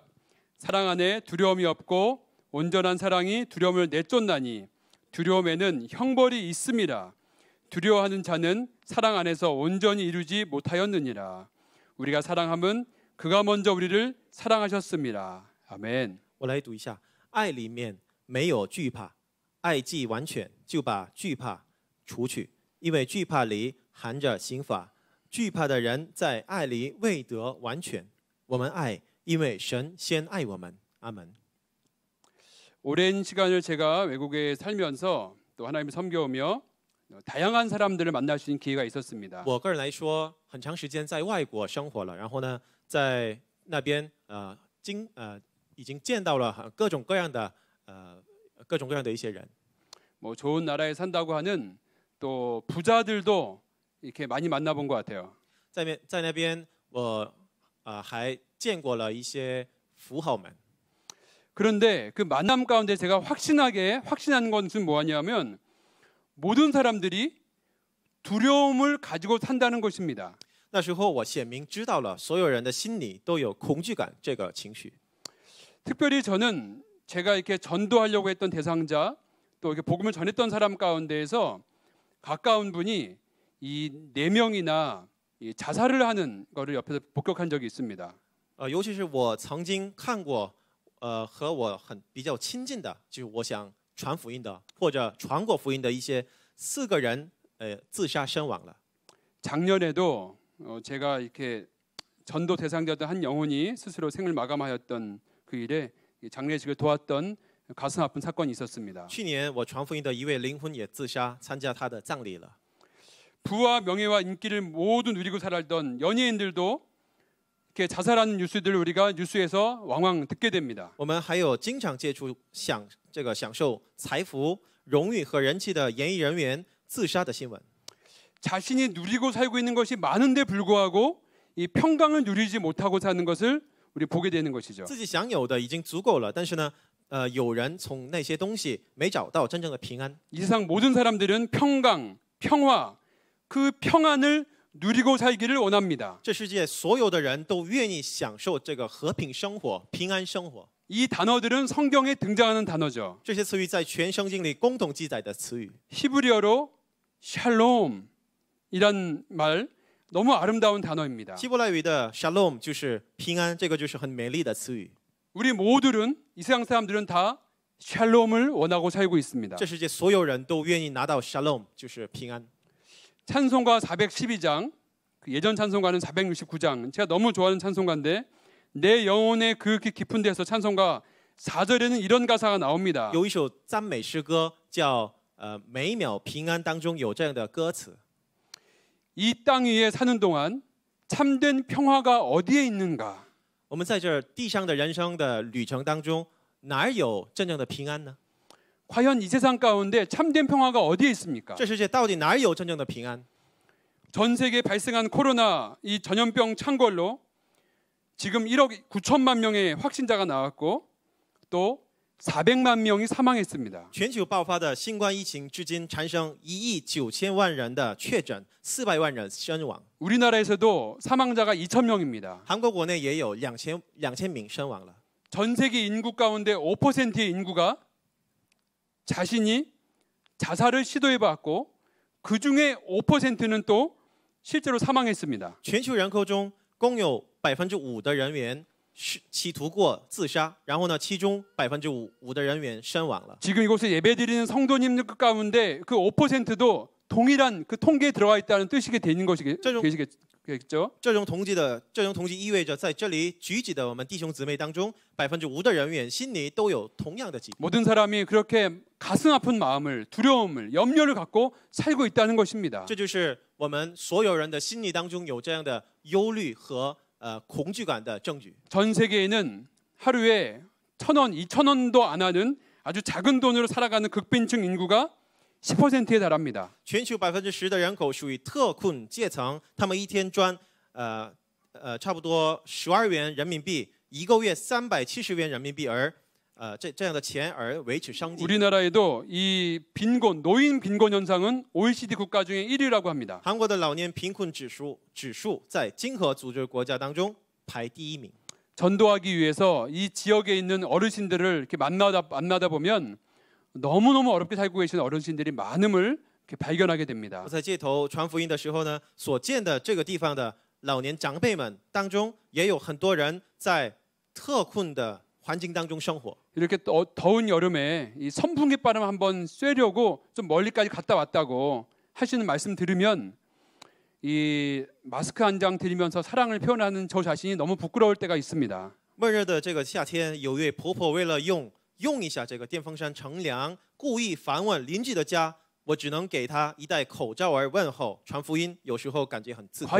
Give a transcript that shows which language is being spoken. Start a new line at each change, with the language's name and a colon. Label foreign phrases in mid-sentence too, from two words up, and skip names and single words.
Korean: 사랑 안에 두려움이 없고 온전한 사랑이 두려움을 내쫓나니 두려움에는 형벌이 있음이라. 두려워하는 자는 사랑 안에서 온전히 이루지 못하였느니라. 우리가 사랑함은 그가 먼저 우리를 사랑하셨습니다. 아멘.
Chinese: 我来读一下，爱里面没有惧怕，爱既完全，就把惧怕除去，因为惧怕里含着刑罚，惧怕的人在爱里未得完全。我们爱，因为神先爱我们。阿门。
Korean: 오랜 시간을 제가 외국에 살면서 또 하나님을 섬겨오며 다양한 사람들을 만날 수 있는 기회가 있었습니다.
Chinese: 我个人来说，很长时间在外国生活了，然后呢，在那边已经见到了各种各样的一些人。
Korean: 뭐 좋은 나라에 산다고 하는 또 부자들도 이렇게 많이 만나본 것 같아요.
Chinese: 在那边我还见过了一些富豪们。
Korean: 그런데 그 만남 가운데 제가 확신한 것은 뭐냐면 모든 사람들이 두려움을 가지고 산다는 것입니다.
Chinese: 那时候我显明知道了，所有人的心里都有恐惧感这个情绪。
Korean: 특별히 저는 제가 이렇게 전도하려고 했던 대상자 또 이렇게 복음을 전했던 사람 가운데에서 가까운 분이 이 4명이나 자살을 하는 거를 옆에서 목격한 적이 있습니다.
Chinese: 尤其是我曾经看过，和我比较亲近的，就是我想传福音的或者传过福音的一些4个人，自杀身亡了。
Korean: 작년에도 제가 이렇게 전도 대상자였던 한 영혼이 스스로 생을 마감하였던 그 일에 장례식을 도왔던 가슴 아픈 사건이 있었습니다.
Chinese: 去年我传福音的一位灵魂也自杀，参加他的葬礼了。
Korean: 부와 명예와 인기를 모두 누리고 살았던 연예인들도 이렇게 자살하는 뉴스들을 우리가 뉴스에서 왕왕 듣게 됩니다.
Chinese: 我们还有经常接触享受财富、荣誉和人气的演艺人员自杀的新闻。
Korean: 자신이 누리고 살고 있는 것이 많은데 불구하고 이 평강을 누리지 못하고 사는 것을 우리 보게 되는 것이죠.
Chinese: 自己享有的已经足够了，但是呢，有人从那些东西没找到真正的平安。
Korean: 이 세상 모든 사람들은 평강, 평화, 그 평안을 누리고 살기를 원합니다.
Chinese: 这世界所有的人都愿意享受这个和平生活、平安生活。
Korean: 이 단어들은 성경에 등장하는 단어죠.
Chinese: 这些词语在全圣经里共同记载的词语。
Korean: 히브리어로 샬롬이란 말 너무 아름다운 단어입니다.
Chinese: 希伯来语的 shalom 就是平安，这个就是很美丽的词语。
Korean: 우리 모두는 이 세상 사람들은 다 샬롬을 원하고 살고 있습니다.
Chinese: 这世界所有人都愿意拿到 shalom，就是平安。
Korean: 찬송가 412장, 예전 찬송가는 469장. 제가 너무 좋아하는 찬송가인데 내 영혼의 그 깊은 데서 찬송가 4절에는 이런 가사가 나옵니다.
Chinese: 有一首赞美诗歌叫每秒平安，当中有这样的歌词。
Korean: 이 땅 위에 사는 동안 참된 평화가 어디에 있는가?
Chinese: 我们在这地上的人生的旅程当中，哪儿有真正的平安呢？
Korean: 과연 이 세상 가운데 참된 평화가 어디에 있습니까?
Chinese: 这世界到底哪儿有真正的平安？
Korean: 전 세계에 발생한 코로나 이 전염병 창궐로 지금 1억 9천만 명의 확진자가 나왔고 또 400만 명이 사망했습니다.
Chinese: 全球爆发的新冠疫情至今产生1亿9千万人的确诊，400万人身亡。
Korean: 우리나라에서도 사망자가 2천 명입니다.
Chinese: 韩国国内也有2000名身亡了。
Korean: 전 세계 인구 가운데 5%의 인구가 자신이 자살을 시도해봤고 그 중에 5%는 또 실제로 사망했습니다.
Chinese: 全球人口中共有5%的人员企图过自杀，然后呢，其中5%的人员身亡了。
Korean: 지금 이곳에 예배드리는 성도님들 가운데 그 5%도 동일한 그 통계에 들어가 있다는 뜻이 되는 것이겠죠.
Chinese: 这种统计意味着，在这里聚集的我们弟兄姊妹当中，5%的人员心里都有同样的疾病。
Korean: 모든 사람이 그렇게 가슴 아픈 마음을, 두려움을, 염려를 갖고 살고 있다는 것입니다.
Chinese: 这就是我们所有人的心里当中有这样的忧虑和恐惧感的证据。
Korean: 전 세계에는 하루에 1,000원, 2,000원도 안 하는 아주 작은 돈으로 살아가는 극빈층 인구가 10%에 달합니다.
Chinese: 全球10%的人口属于特困阶层，他们一天赚差不多12元人民币，一个月370元人民币，而这样的钱而维持生计。
Korean: 우리나라에도 이 빈곤, 노인 빈곤 현상은 OECD 국가 중에 1위라고 합니다.
Chinese: 韩国的老年贫困指数在经合组织国家当中排第1名。
Korean: 전도하기 위해서 이 지역에 있는 어르신들을 이렇게 만나다 보면 너무너무 어렵게 살고 계시는 어르신들이 많음을 이렇게 발견하게 됩니다.
Chinese: 我在街头传福音的时候呢，所见的这个地方的老年长辈们当中，也有很多人在特困的环境当中生活。
Korean: 이렇게 더운 여름에 이 선풍기 바람 한번 쐬려고 좀 멀리까지 갔다 왔다고 하시는 말씀 들으면 이 마스크 한 장 들이면서 사랑을 표현하는 저 자신이 너무 부끄러울 때가 있습니다.
Chinese: 闷热的这个夏天，有一位婆婆为了用一下这个电风扇乘凉，故意访问邻居的家，我只能给她一戴口罩而问候，传福音，有时候感觉很自愧。